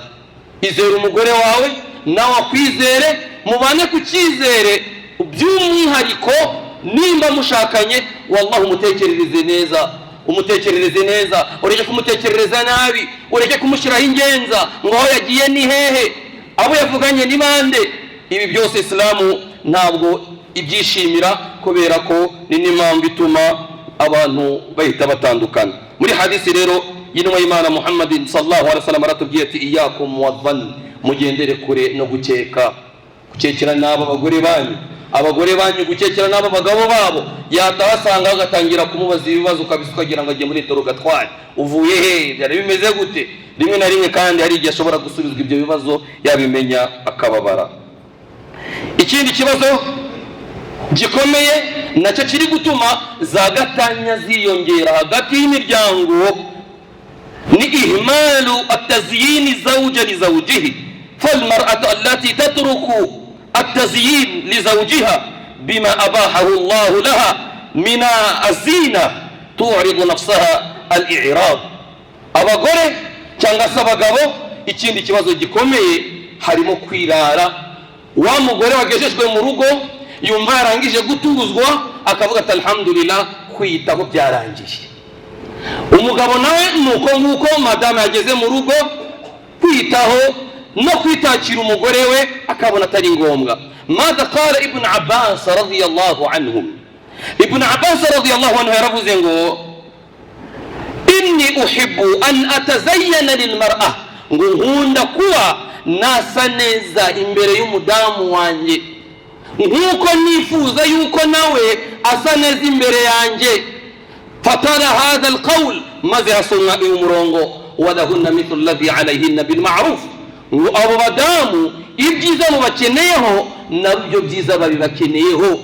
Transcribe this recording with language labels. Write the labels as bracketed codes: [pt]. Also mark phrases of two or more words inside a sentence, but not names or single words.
[rw] Izere umugore wawe nawe akwizere, mubane ku cyizere, by'umwihariko nimba mushakanye, wallahi umutekerereze neza, ureke kumutekerereza nabi, ureke kumushyiraho ingenza ngo aho yagiye ni hehe, abo yavuganye ni bande. Ibi byose Islamu ntabwo ibyishimira, kubera ko ni n'impamvu ituma abantu bahita batandukana. Muri hadisi rero y'intumwa y'Imana Muhammadin [ar] صلى الله عليه وسلم [rw] aratubwiye ati: [ar] إياكم والظن, [rw] mugendere kure no gukekera n'abo abagore banyu gukekera n'abo bagabo babo. Yatabasanga agatangira kumubaza ibibazo kabisa, ukagira ngo agiye muri interrogatoire, uvuye he, byari bimeze gute? Rimwe na rimwe kandi hari igihe ashobora gusubizwa ibyo bibazo, yabimenya akababara. Ikindi kibazo gikomeye nacyo kiri gutuma za gatanya ziyongera hagati y'imiryango ni [ar] إهمال التزيين زوجة لزوجه. فالمرأة التي تترك التزيين لزوجها بما أباحه الله لها من الزينة تعرض نفسها الإعراض. [rw] abagore cyangwa se abagabo ikindi kibazo gikomeye harimo kwirara. Wa mugore wagejejwe mu rugo yumva yarangije gutuzwa akavuga ati alhamdulillah kwitaho byarangiye. Umugabo nawe nuko nguko madame yageze mu rugo kwitaho no kwitakira umugore we akabona atari ngombwa. [ar] ماذا قال ابن عباس رضي الله عنه؟ ابن عباس رضي الله عنه [rw] yaravuze ngo [ar] إني أحب أن أتزين للمرأة, [rw] ngo nkunda kuba nasa neza imbere y'umudamu wanjye nkuko nifuza yuko nawe asa neza imbere yanjye. [ar] فتلا هذا القول, [rw] maze asoma uyu murongo [ar] ولهن مثل الذي عليهن بالمعروف, [rw] ngo abo badamu ibyiza mubakeneyeho nabyo byiza babibakeneyeho.